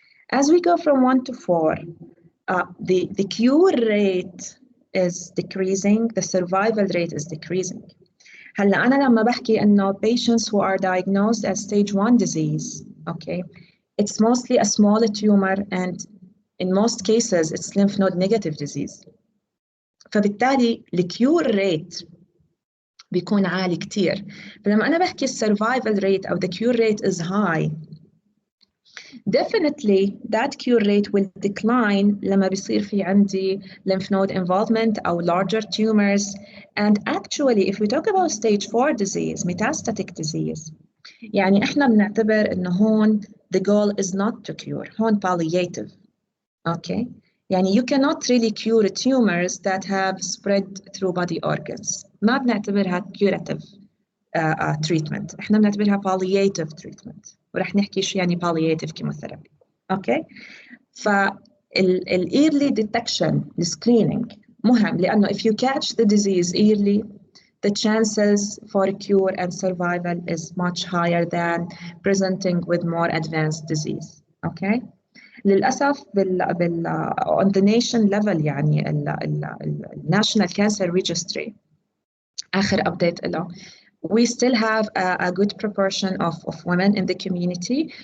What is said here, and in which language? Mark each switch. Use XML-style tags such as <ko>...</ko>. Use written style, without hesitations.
<en>As we go from 1 to 4, the cure rate is decreasing, the survival rate is decreasing.</en> <ar>هلا أنا لما بحكي إنه</ar> <en>patients who are diagnosed as stage 1 disease, okay, it's mostly a small tumor and in most cases it's lymph node negative disease.</en> <ar>فبالتالي الكيور rate بيكون عالي كتير. فلما أنا بحكي</ar> <en>survival rate أو the cure rate is high, definitely that cure rate will decline</en> <ar>لما بيصير في عندي</ar> <en>lymph node involvement أو larger tumors. And actually if we talk about stage 4 disease, metastatic disease,</en> <ar>يعني إحنا بنعتبر إنه هون</ar> <en>the goal is not to cure, هون palliative, okay? يعني you cannot really cure tumors that have spread through body organs.</en> <ar>ما بنعتبرها</ar> <en>curative treatment.</en> <ar>إحنا بنعتبرها</ar> <en>palliative treatment.</en> <ar>ورح نحكي شو يعني palliative chemotherapy.</ar> <en>Okay? early detection, the screening</en> <ar>مهم لأنه</ar> <en>if you catch the disease early, the chances for cure and survival is much higher than presenting with more advanced disease. Okay?</en> <ar>للأسف</ar> <en>on the nation level يعني National Cancer Registry آخر update له, we still have a good proportion of women in the community.</en>